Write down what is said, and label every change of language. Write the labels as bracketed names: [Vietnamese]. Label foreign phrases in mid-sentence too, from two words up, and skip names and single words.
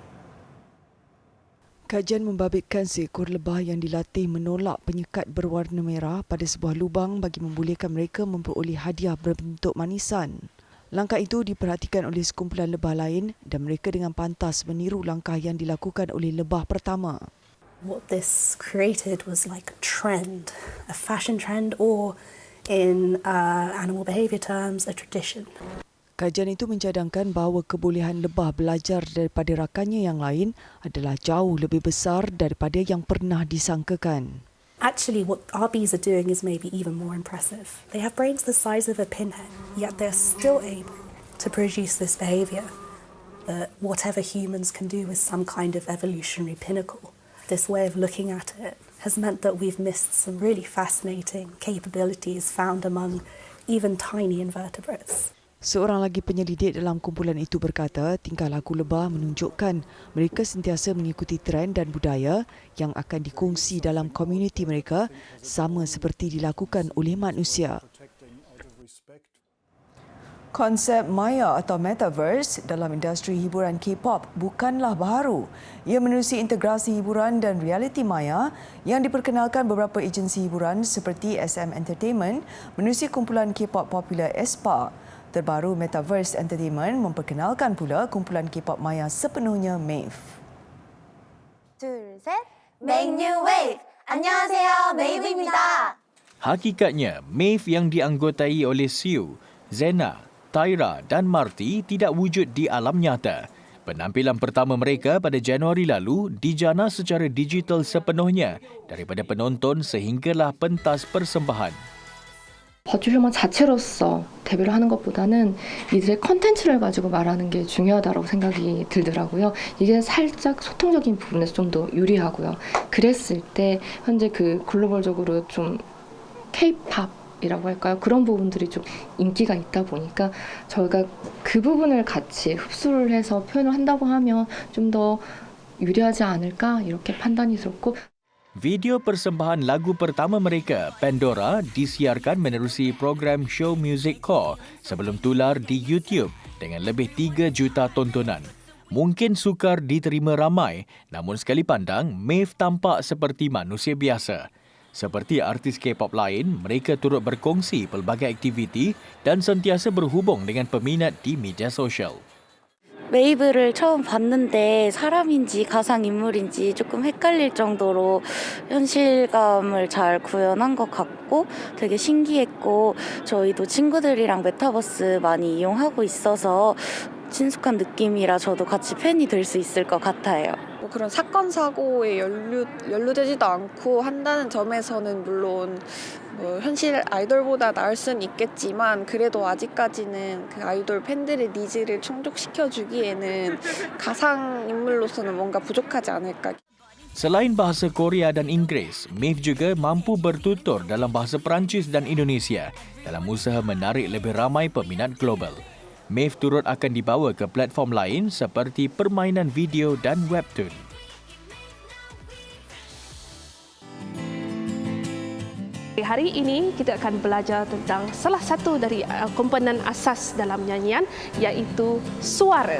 [Malay] Kajian membabitkan seekor lebah yang dilatih menolak penyekat berwarna merah pada sebuah lubang bagi membolehkan mereka memperoleh hadiah berbentuk manisan. Langkah itu diperhatikan oleh sekumpulan lebah lain dan mereka dengan pantas meniru langkah yang dilakukan oleh lebah pertama. [English] What this created was like a trend, a fashion trend, or in animal behaviour terms, a tradition. [Malay] Kajian itu mencadangkan bahawa kebolehan lebah belajar daripada rakannya yang lain adalah jauh lebih besar daripada yang pernah disangkakan. [English] Actually, what our bees are doing is maybe even more impressive. They have brains the size of a pinhead, yet they're still able to produce this behaviour. That whatever humans can do is some kind of evolutionary pinnacle. This way of looking at it has meant that we've missed some really fascinating capabilities found among even tiny invertebrates. [Malay] Seorang lagi penyelidik dalam kumpulan itu berkata tingkah laku lebah menunjukkan mereka sentiasa mengikuti trend dan budaya yang akan dikongsi dalam komuniti mereka sama seperti dilakukan oleh manusia. Konsep Maya atau Metaverse dalam industri hiburan K-pop bukanlah baharu. Ia menerusi integrasi hiburan dan realiti maya yang diperkenalkan beberapa agensi hiburan seperti SM Entertainment menerusi kumpulan K-pop popular aespa. Terbaru Metaverse Entertainment memperkenalkan pula kumpulan K-pop maya sepenuhnya MAVE. [Korean] 둘, 셋. [English] Make new wave. [Korean] 안녕하세요, MAVE입니다. [Malay] Hakikatnya, MAVE yang dianggotai oleh Siu, Zena, Tyra dan Marty tidak wujud di alam nyata. Penampilan pertama mereka pada Januari lalu dijana secara digital sepenuhnya daripada penonton sehinggalah pentas persembahan. [Korean] 버추휴먼 자체로서 데뷔를 하는 것보다는 이들의 컨텐츠를 가지고 말하는 게 중요하다고 생각이 들더라고요. 이게 살짝 소통적인 부분에서 좀 더 유리하고요. 그랬을 때 현재 그 글로벌적으로 좀 K-팝이라고 할까요? 그런 부분들이 좀 인기가 있다 보니까 저희가 그 부분을 같이 흡수를 해서 표현을 한다고 하면 좀 더 유리하지 않을까 이렇게 판단이 들었고. [Malay] Video persembahan lagu pertama mereka, Pandora, disiarkan menerusi program Show Music Core sebelum tular di YouTube dengan lebih 3 juta tontonan. Mungkin sukar diterima ramai, namun sekali pandang, MAVE tampak seperti manusia biasa. Seperti artis K-pop lain, mereka turut berkongsi pelbagai aktiviti dan sentiasa berhubung dengan peminat di media sosial. [Korean] 메이브를 처음 봤는데 사람인지 가상인물인지 조금 헷갈릴 정도로 현실감을 잘 구현한 것 같고 되게 신기했고 저희도 친구들이랑 메타버스 많이 이용하고 있어서 친숙한 느낌이라 저도 같이 팬이 될 수 있을 것 같아요. 뭐 그런 사건 사고에 연루되지도 않고 한다는 점에서는 물론 뭐 현실 아이돌보다 나을 수는 있겠지만 그래도 아직까지는 그 아이돌 팬들의 니즈를 충족시켜주기에는 가상 인물로서는 뭔가 부족하지 않을까. [Malay] Selain bahasa Korea dan Inggeris, MAVE juga mampu bertutur dalam bahasa Perancis dan Indonesia dalam usaha menarik lebih ramai peminat global. MAVE turut akan dibawa ke platform lain seperti permainan video dan webtoon. Hari ini kita akan belajar tentang salah satu dari komponen asas dalam nyanyian iaitu suara.